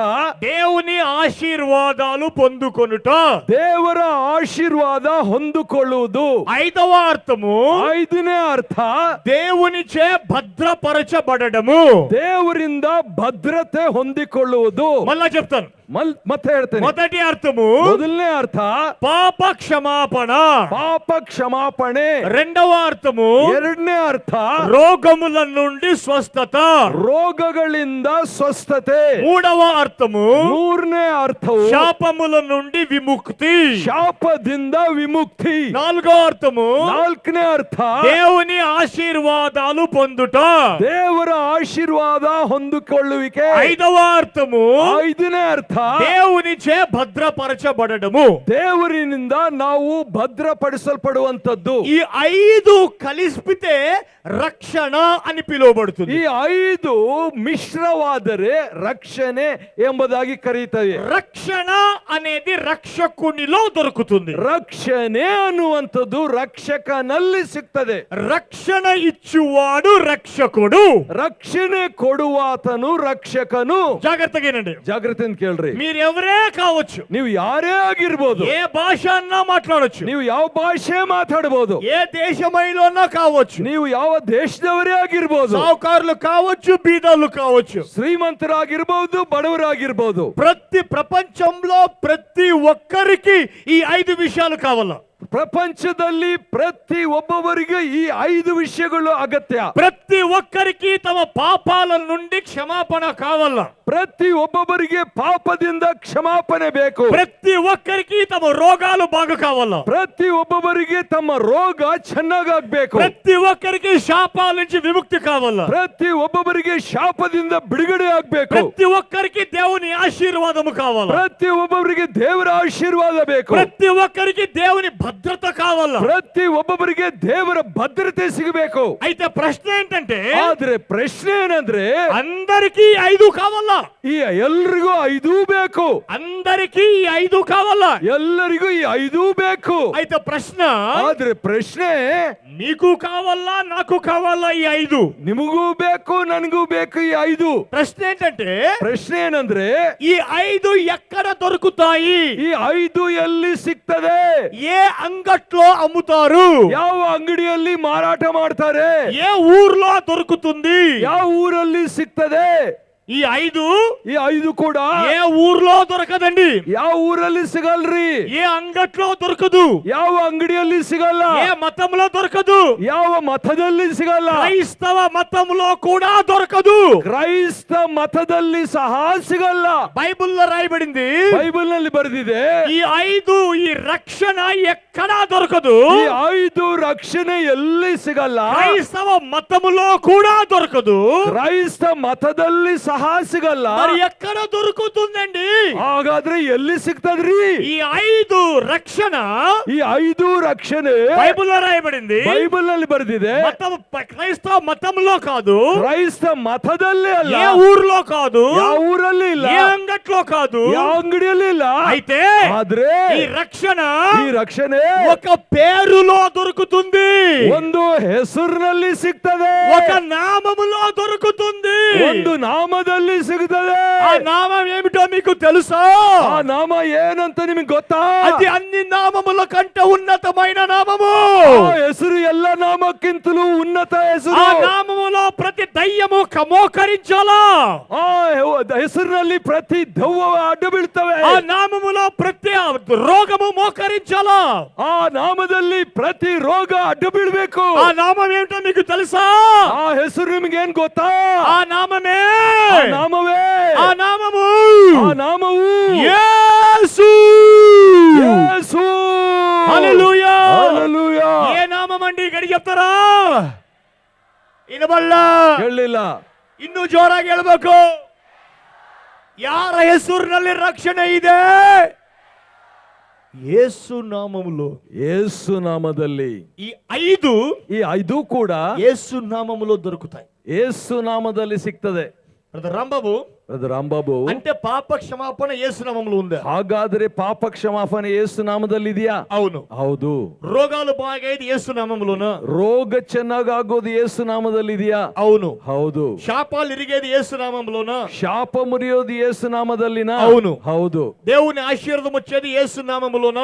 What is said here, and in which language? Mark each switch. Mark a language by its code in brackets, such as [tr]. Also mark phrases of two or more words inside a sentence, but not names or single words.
[te] దేవుని ఆశీర్వాదాలు పొందుకొనుట. [kn] ದೇವರ ಆಶೀರ್ವಾದ ಹೊಂದಿಕೊಳ್ಳುವುದು. [te] ఐదవ అర్థము [kn] ಐದನೇ ಅರ್ಥ [te] దేవునిచే భద్రపరచబడము. [kn] ದೇವರಿಂದ ಭದ್ರತೆ ಹೊಂದಿಕೊಳ್ಳುವುದು. [te] మళ్ళా చెప్తాను. [kn] ಮತ್ತೆ ಹೇಳ್ತೇನೆ. [te] మొదటి అర్థము [kn] ಮೊದಲನೇ ಅರ್ಥ [te] పాప క్షమాపణ. [kn] ಪಾಪ ಕ್ಷಮಾಪಣೆ. [te] రెండవ అర్థము [kn] ಎರಡನೇ ಅರ್ಥ [te] రోగముల నుండి స్వస్థత. [kn] ರೋಗಗಳಿಂದ ಸ್ವಸ್ಥತೆ. [te] మూడవ అర్థము [kn] ಮೂರನೇ ಅರ್ಥವು [te] శాపముల నుండి విముక్తి. [kn] ಶಾಪದಿಂದ ವಿಮುಕ್ತಿ. [te] నాలుగవ అర్థము [kn] ನಾಲ್ಕನೇ ಅರ್ಥ [te] దేవుని ఆశీర్వాదాలు పొందుట. [kn] ದೇವರ ಆಶೀರ್ವಾದ ಹೊಂದಿಕೊಳ್ಳುವಿಕೆ. [te] ఐదవ అర్థము [kn] ಐದನೇ ಅರ್ಥ [te] దేవునిచే భద్రపరచబడము. [kn] ದೇವರಿನಿಂದ ನಾವು ಭದ್ರಪಡಿಸಲ್ಪಡುವಂತದ್ದು. [te] ఈ 5 కలిసిపితే రక్షణ అని పిలువబడుతుంది. [kn] ಈ 5 ಮಿಶ್ರವಾದರೆ ರಕ್ಷಣೆ ಎಂಬುದಾಗಿ ಕರೆಯುತ್ತೇವೆ. [te] రక్షణ అనేది రక్షకునిలో దొరుకుతుంది. [kn] ರಕ್ಷಣೆ ಅನ್ನುವಂಥದ್ದು ರಕ್ಷಕನಲ್ಲಿ ಸಿಗ್ತದೆ. [te] రక్షణ ఇచ్చువాడు రక్షకుడు. [kn] ರಕ್ಷಣೆ ಕೊಡುವಾತನು ರಕ್ಷಕನು. [te] జాగ్రత్తగానండి. [kn] ಜಾಗೃತಿಯಿಂದ ಕೇಳ್ರಿ. [te] మీరు ఎవరే కావచ్చు, [kn] ನೀವು ಯಾರೇ ಆಗಿರ್ಬೋದು, [te] ఏ భాష అన్నా మాట్లాడొచ్చు, [kn] ನೀವು ಯಾವ ಭಾಷೆ ಮಾತಾಡಬಹುದು, [te] ఏ దేశమైలోనా కావచ్చు, [kn] ನೀವು ಯಾವ ದೇಶದವರೇ ಆಗಿರ್ಬೋದು, [te] సావుకారులు కావచ్చు, బీదలు కావచ్చు, [kn] ಶ್ರೀಮಂತರಾಗಿರ್ಬಹುದು, ಬಡವರಾಗಿರ್ಬೋದು, [te] ప్రతి ప్రపంచంలో ప్రతి ఒక్కరికి ఈ 5 విషయాలు కావాలా. [kn] ಪ್ರಪಂಚದಲ್ಲಿ ಪ್ರತಿ ಒಬ್ಬೊಬ್ಬರಿಗೆ ಈ 5 ವಿಷಯಗಳು ಅಗತ್ಯ. [te] ప్రతి ఒక్కరికి తమ పాపాల నుండి క్షమాపణ కావాలా. [kn] ಪ್ರತಿ ಒಬ್ಬೊಬ್ಬರಿಗೆ ಪಾಪದಿಂದ ಕ್ಷಮಾಪಣೆ ಬೇಕು. [te] ప్రతి ఒక్కరికి తమ రోగాలు బాగా కావాలా. [kn] ಪ್ರತಿ ಒಬ್ಬೊಬ್ಬರಿಗೆ ತಮ್ಮ ರೋಗ ಚೆನ್ನಾಗಾಗ್ಬೇಕು. [te] ప్రతి ఒక్కరికి శాపాల నుంచి విముక్తి కావాలా. [kn] ಪ್ರತಿ ಒಬ್ಬೊಬ್ಬರಿಗೆ ಶಾಪದಿಂದ ಬಿಡುಗಡೆ ಆಗ್ಬೇಕು. [te] ప్రతి ఒక్కరికి దేవుని ఆశీర్వాదము కావాలా. [kn] ಪ್ರತಿ ಒಬ್ಬೊಬ್ಬರಿಗೆ ದೇವರ ಆಶೀರ್ವಾದ ಬೇಕು. [te] ప్రతి ఒక్కరికి దేవుని భద్రత కావాలా. [kn] ಪ್ರತಿ ಒಬ್ಬೊಬ್ಬರಿಗೆ ದೇವರ ಭದ್ರತೆ ಸಿಗಬೇಕು. [te] అయితే ప్రశ్న ఏంటంటే, [kn] ಆದ್ರೆ ಪ್ರಶ್ನೆ ಏನಂದ್ರೆ [te] అందరికీ 5 కావాలా. [kn] ಈ ಎಲ್ರಿಗೂ 5 ಬೇಕು. [te] అందరికీ ఈ 5 కావాలా. [kn] ಎಲ್ಲರಿಗೂ ಈ 5 ಬೇಕು. [te] అయితే ప్రశ్న, [kn] ಆದ್ರೆ ಪ್ರಶ್ನೆ [te] నీకు కావాలా నాకు కావాలా ఈ 5? [kn] ನಿಮಗೂ ಬೇಕು, ನನಗೂ ಬೇಕು ಈ 5. [te] ప్రశ్న ఏంటంటే, [kn] ಪ್ರಶ್ನೆ ಏನಂದ್ರೆ [te] ఈ 5 ఎక్కడ దొరుకుతాయి? [kn] ಈ 5 ಎಲ್ಲಿ ಸಿಗ್ತದೆ? [te] ఏ అంగట్లో అమ్ముతారు? [kn] ಯಾವ ಅಂಗಡಿಯಲ್ಲಿ ಮಾರಾಟ ಮಾಡ್ತಾರೆ? [te] ఏ ఊర్లో దొరుకుతుంది? [kn] ಯಾವ ಊರಲ್ಲಿ ಸಿಗ್ತದೆ? [te] ఈ 5 [kn] ಈ 5 ಕೂಡ [te] ఏ ఊర్లో దొరకదండి. [kn] ಯಾವ ಊರಲ್ಲಿ ಸಿಗಲ್ರಿ. [te] ఏ అంగట్లో దొరకదు. [kn] ಯಾವ ಅಂಗಡಿಯಲ್ಲಿ ಸಿಗಲ್ಲ. [te] ఏ మతంలో దొరకదు. [kn] ಯಾವ ಮತದಲ್ಲಿ ಸಿಗಲ್ಲ. [te] క్రైస్తవ మతంలో కూడా దొరకదు. [kn] ಕ್ರೈಸ್ತ ಮತದಲ್ಲಿ ಸಹ ಸಿಗಲ್ಲ. [te] బైబిల్లో రాయబడింది, [kn] ಬೈಬಲ್ ನಲ್ಲಿ ಬರೆದಿದೆ, [te] ఈ 5 ఈ రక్షణ ఎక్కడా దొరకదు. [kn] ಈ 5 ರಕ್ಷಣೆ ಎಲ್ಲಿ ಸಿಗಲ್ಲ. [te] క్రైస్తవ మతములో కూడా దొరకదు. [kn] ಕ್ರೈಸ್ತ ಮತದಲ್ಲಿ ಸಹ ಸಿಗಲ್ಲ. [te] మరి ఎక్కడ దొరుకుతుందండి? [kn] ಹಾಗಾದ್ರೆ ಎಲ್ಲಿ ಸಿಗ್ತದ್ರಿ? [te] ఈ 5 రక్షణ [kn] ಈ 5 ರಕ್ಷಣೆ [te] బైబిల్లో రాయబడింది, [kn] ಬೈಬಲ್ ನಲ್ಲಿ ಬರೆದಿದೆ. [te] మతం క్రైస్తవ మతంలో కాదు, [kn] ಕ್ರೈಸ್ತ ಮತದಲ್ಲಿ ಅಲ್ಲ, [te] ఏ ఊర్లో కాదు, [kn] ಯಾವ ಊರಲ್ಲಿ ಇಲ್ಲ, [te] ఏ అంగట్లో కాదు, [kn] ಯಾವ ಅಂಗಡಿಯಲ್ಲಿ ಇಲ್ಲ. [te] అయితే [kn] ಆದ್ರೆ [te] ఈ రక్షణ [kn] ಈ ರಕ್ಷಣೆ [te] ఒక పేరులో దొరుకుతుంది, [kn] ಒಂದು ಹೆಸರಿನಲ್ಲಿ ಸಿಗ್ತದೆ, [te] ఒక నామములో దొరుకుతుంది. [kn] ಒಂದು ನಾಮದಲ್ಲಿ ಸಿಗ್ತದೆ. [te] ఆ నామం ఏమిటో మీకు తెలుసా? [kn] ಆ ನಾಮ ಏನಂತ ನಿಮಗೆ ಗೊತ್ತಾ? [te] అది అన్ని నామముల కంటే ఉన్నతమైన నామము. [kn] ಆ ಹೆಸರು ಎಲ್ಲ ನಾಮಕ್ಕಿಂತಲೂ ಉನ್ನತ ಹೆಸರು. [te] ఆ నామములో ప్రతి దయ్యము మోకరించాలా. [kn] ಆ ಹೆಸರಿನಲ್ಲಿ ಪ್ರತಿ ದೆವ್ವ ಅಡ್ಡ ಬೀಳ್ತವೆ. [te] ఆ నామములో ప్రతి రోగము మోకరించాలా. [kn] ಆ ನಾಮದಲ್ಲಿ ಪ್ರತಿ ರೋಗ ಅಡ್ಡ ಬೀಳ್ಬೇಕು. [te] ఆ నామం ఏమిటో మీకు తెలుసా? [kn] ಆ ಹೆಸರು ನಿಮ್ಗೆ ಏನ್ ಗೊತ್ತಾ? [te] ఆ నామమే, [kn] ಆ ನಾಮವೇ, [te] ఆ నామము [kn] ಆ ನಾಮವು [te] యేసు. [kn] ಯೇಸು. [te] హల్లెలూయా. [kn] ಹಲ್ಲೆಲೂಯಾ. [te] ఏ నామం అండి? గడి చెప్తారా? ఇనబల్ల [kn] ಹೇಳಿಲ್ಲ. ಇನ್ನೂ ಜೋರಾಗಿ ಹೇಳ್ಬೇಕು. ಯಾರ ಹೆಸರಿನಲ್ಲಿ ರಕ್ಷಣೆ ಇದೆ? ಯೇಸು ನಾಮములో. ಯೇಸು ನಾಮದಲ್ಲಿ ಈ 5 ಈ 5 ಕೂಡ [te] ಯೇಸು ನಾಮములో దొరుకుతాయి. [kn] ಯೇಸು ನಾಮದಲ್ಲಿ ಸಿಗ್ತದೆ. ಬ್ರದರ್ ರಾಂಬಾಬು, ಬ್ರದರ್ ರಾಂಬಾಬು, [te] అంటే పాప క్షమాపణ యేసు నామములో ఉందా? [kn] ಹಾಗಾದ್ರೆ ಪಾಪ ಕ್ಷಮಾಪಣೆ ಯೇಸು ನಾಮದಲ್ಲಿ ಇದೆಯಾ? [te] అవును. [kn] ಹೌದು. [te] రోగాలు బాగైది యేసు నామములోనా? [kn] ರೋಗ ಚೆನ್ನಾಗಾಗೋದು ಯೇಸು ನಾಮದಲ್ಲಿ ಇದೆಯಾ? [te] అవును. [kn] ಹೌದು. [te] శాపాలు ఇరిగేది యేసు నామములోనా? [kn] ಶಾಪ ಮುರಿಯೋದು ಯೇಸು ನಾಮದಲ್ಲಿನ? [te] అవును. [kn] ಹೌದು. [te] దేవుని ఆశీర్వాదం వచ్చేది యేసు నామములోనా?